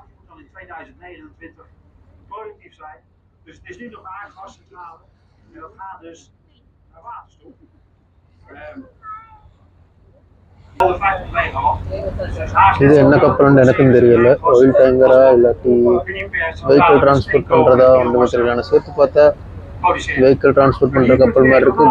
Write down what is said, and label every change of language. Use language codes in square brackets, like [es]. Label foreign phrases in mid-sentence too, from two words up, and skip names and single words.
[nl] Die moet dan in 2029 productief zijn. Dus het is nu nog een aardgascentrale en dat gaat dus naar waterstof. [ta] இது என்ன கப்பல்னு எனக்கும் தெரியல. [en] oil tanker [ta] இல்லாட்டி [en] vehicle transport [ta] பண்ணுறதா ஒன்றுமே தெரியல. சேர்த்து பார்த்தா [en] vehicle transport [ta] பண்ணுற கப்பல் மாதிரி இருக்குது.